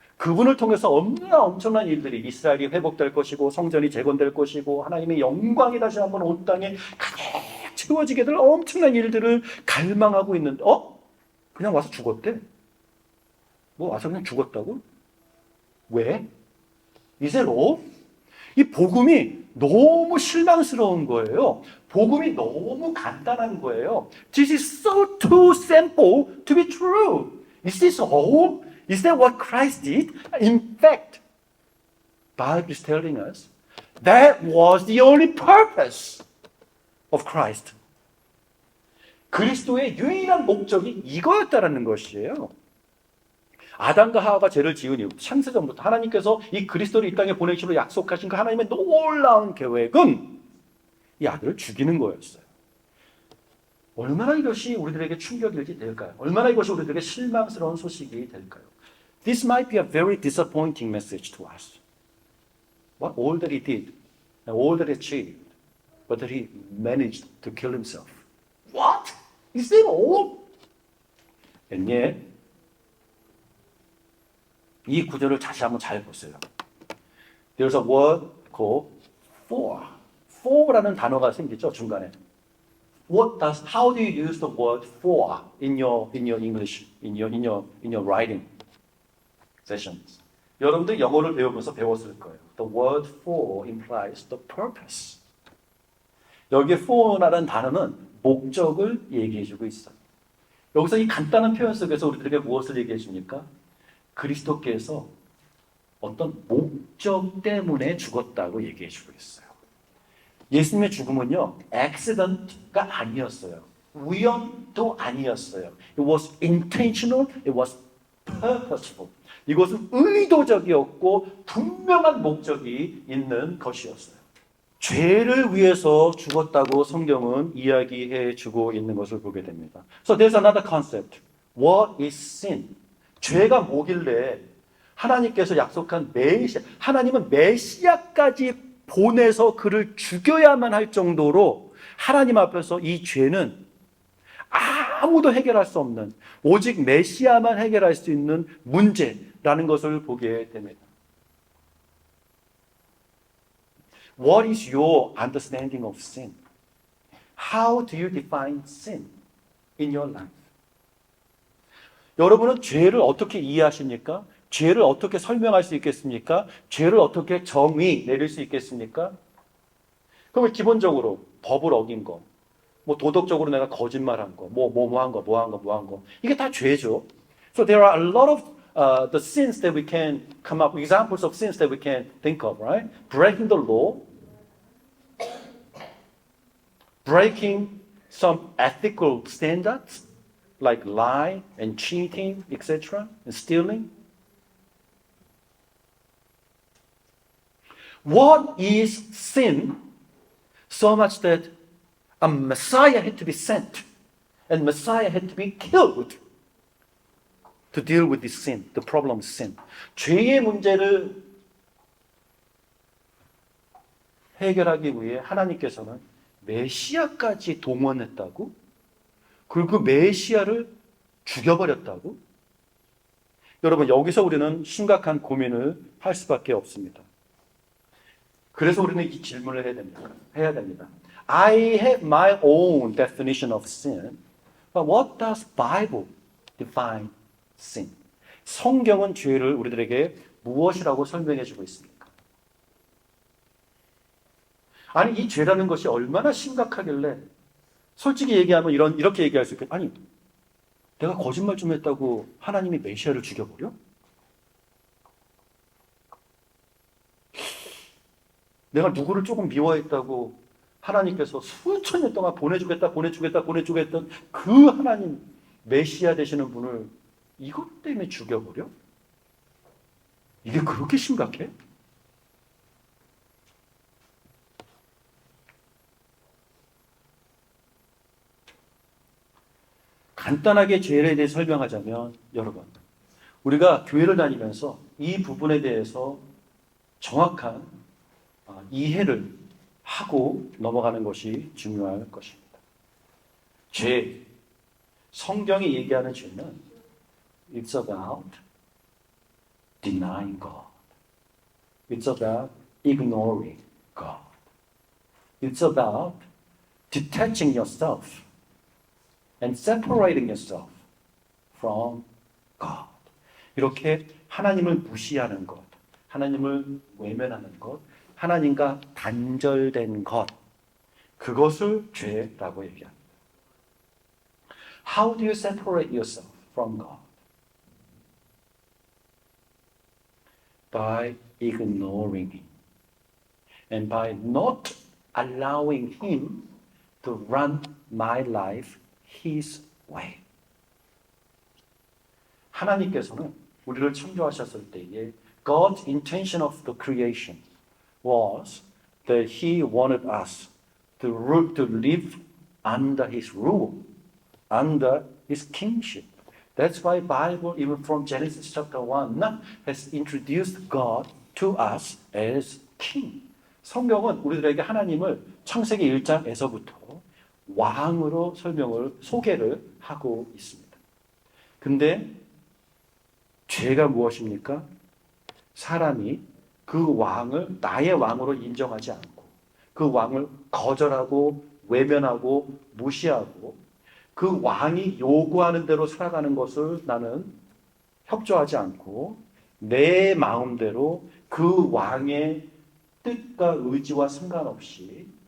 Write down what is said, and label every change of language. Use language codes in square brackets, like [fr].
[ko] 그분을 통해서 얼마나 엄청난 일들이, 이스라엘이 회복될 것이고 성전이 재건될 것이고 하나님의 영광이 다시 한번 온 땅에 가득 채워지게 될 엄청난 일들을 갈망하고 있는데 그냥 와서 죽었대? 뭐 와서 그냥 죽었다고? 왜? 이제로 이 복음이 너무 실망스러운 거예요. 복음이 너무 간단한 거예요. [en] This is so too simple to be true. Is this all? Is that what Christ did? In fact, Bible is telling us that was the only purpose of Christ. [ko] 그리스도의 유일한 목적이 이거였다라는 것이에요. 아담과 하와가 죄를 지은 이후 창세전부터 하나님께서 이 그리스도를 이 땅에 보내시기로 약속하신 그 하나님의 놀라운 계획은 이 아들을 죽이는 거였어요. 얼마나 이것이 우리들에게 충격일지 될까요? 얼마나 이것이 우리들에게 실망스러운 소식이 될까요? [en] This might be a very disappointing message to us. What all that He did and all that He achieved, but that He managed to kill Himself. What? Is that all? And yet, [ko] 이 구절을 다시 한번 잘 보세요. [en] There's a word called for. [ko] for라는 단어가 생기죠, 중간에. [en] How do you use the word for in your English, in your writing sessions? [ko] 여러분들 영어를 배우면서 배웠을 거예요. [en] The word for implies the purpose. [ko] 여기 for라는 단어는 목적을 얘기해주고 있어요. 여기서 이 간단한 표현 속에서 우리들에게 무엇을 얘기해 줍니까? 그리스도께서 어떤 목적 때문에 죽었다고 얘기해 주고 있어요. 예수님의 죽음은요, accident가 아니었어요. 우연도 아니었어요. [en] It was intentional, it was purposeful. [ko] 이것은 의도적이었고 분명한 목적이 있는 것이었어요. 죄를 위해서 죽었다고 성경은 이야기해 주고 있는 것을 보게 됩니다. [en] So there's another concept. What is sin? [ko] 죄가 뭐길래 하나님께서 약속한 메시아, 하나님은 메시아까지 보내서 그를 죽여야만 할 정도로 하나님 앞에서 이 죄는 아무도 해결할 수 없는, 오직 메시아만 해결할 수 있는 문제라는 것을 보게 됩니다. [en] What is your understanding of sin? How do you define sin in your life? [ko] 여러분은 죄를 어떻게 이해하십니까? 죄를 어떻게 설명할 수 있겠습니까? 죄를 어떻게 정의 내릴 수 있겠습니까? 그러면 기본적으로 법을 어긴 거, 뭐 도덕적으로 내가 거짓말한 거, 뭐 한 거. 이게 다 죄죠. [en] So there are a lot of the sins that we can come up, examples of sins that we can think of, right? Breaking the law, breaking some ethical standards, like lie and cheating, etc., and stealing. What is sin? So much that a Messiah had to be sent, and Messiah had to be killed to deal with this sin, the problem of sin. [ko] 죄의 문제를 해결하기 위해 하나님께서는 메시아까지 동원했다고? 그리고 그 메시아를 죽여버렸다고? 여러분, 여기서 우리는 심각한 고민을 할 수밖에 없습니다. 그래서 우리는 이 질문을 해야 됩니다. [en] I have my own definition of sin, but what does Bible define sin? [ko] 성경은 죄를 우리들에게 무엇이라고 설명해 주고 있습니까? 아니, 이 죄라는 것이 얼마나 심각하길래 솔직히 얘기하면 이렇게 얘기할 수 있겠다. 아니, 내가 거짓말 좀 했다고 하나님이 메시아를 죽여버려? 내가 누구를 조금 미워했다고 하나님께서 수천 년 동안 보내주겠다 그 하나님 메시아 되시는 분을 이것 때문에 죽여버려? 이게 그렇게 심각해? 간단하게 죄에 대해 설명하자면, 여러분, 우리가 교회를 다니면서 이 부분에 대해서 정확한 이해를 하고 넘어가는 것이 중요할 것입니다. 죄, 성경이 얘기하는 죄는 [en] It's about denying God. It's about ignoring God. It's about detaching yourself and separating yourself from God. [ko] 이렇게 하나님을 무시하는 것, 하나님을 외면하는 것, 하나님과 단절된 것, 그것을 죄라고 얘기합니다. [en] How do you separate yourself from God? By ignoring Him and by not allowing Him to run my life His way. [ko] 하나님께서는 우리를 창조하셨을 때에 [en] God's intention of the creation was that He wanted us to live under His rule, under His kingship. That's why Bible, even from Genesis chapter 1, has introduced God to us as King. [ko] 성경은 우리들에게 하나님을 창세기 1장에서부터 왕으로 소개를 하고 있습니다. 근데 죄가 무엇입니까? 사람이 그 왕을 나의 왕으로 인정하지 않고 그 왕을 거절하고 외면하고 무시하고 그 왕이 요구하는 대로 살아가는 것을 나는 협조하지 않고 내 마음대로 그 왕의 뜻과 의지와 상관없이